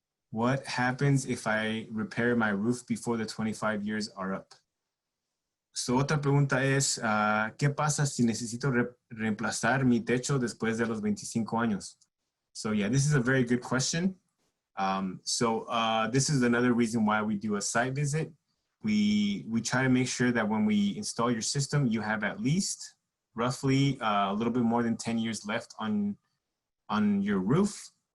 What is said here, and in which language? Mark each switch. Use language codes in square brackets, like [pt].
[en] What happens if I repair my roof before the 25 years are up? [es] So, otra pregunta es, ¿qué pasa si necesito reemplazar mi techo después de los 25 años? [en] So, yeah, this is a very good question. This is another reason why we do a site visit. We try to make sure that when we install your system, you have at least roughly a little bit more than 10 years left on your roof.